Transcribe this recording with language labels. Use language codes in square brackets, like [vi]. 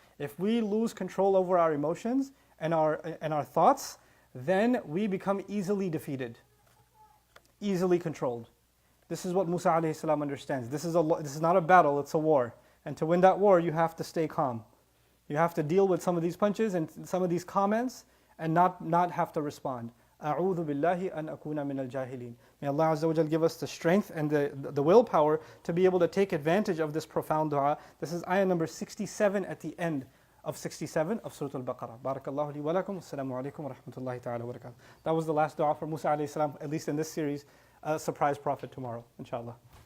[en] If we lose control over our emotions and our thoughts, then we become easily defeated, easily controlled. This is what Musa alayhi salam understands. This is not a battle, it's a war. And to win that war, you have to stay calm. You have to deal with some of these punches and some of these comments and not have to respond. [ar] أعوذ بالله أن أكون من الجاهلين. [en] May Allah Azza wa Jal give us the strength and the willpower to be able to take advantage of this profound dua. This is ayah number 67 at the end of 67 of Surah Al-Baqarah. Barakallahu li wa lakum. Assalamu alaikum wa rahmatullahi ta'ala wa barakatuh. That was the last dua for Musa alayhi salam, at least in this series. Surprise prophet tomorrow, inshallah.